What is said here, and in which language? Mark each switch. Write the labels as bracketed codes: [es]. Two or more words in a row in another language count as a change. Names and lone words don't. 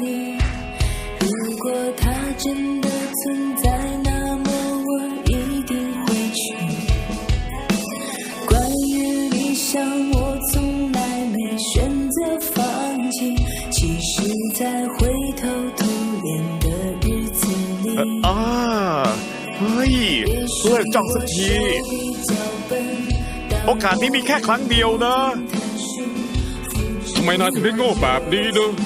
[zh] 如果它真的存在，那么我一定会去。关于理想，我从来没选择放弃。其实，在灰头土脸的日子里， [th] เฮ้ยเลิกจ้องสักที โอกาสนี้มีแค่ครั้งเดียวนะ ทำไมนายถึงได้โง่แบบนี้เนอะ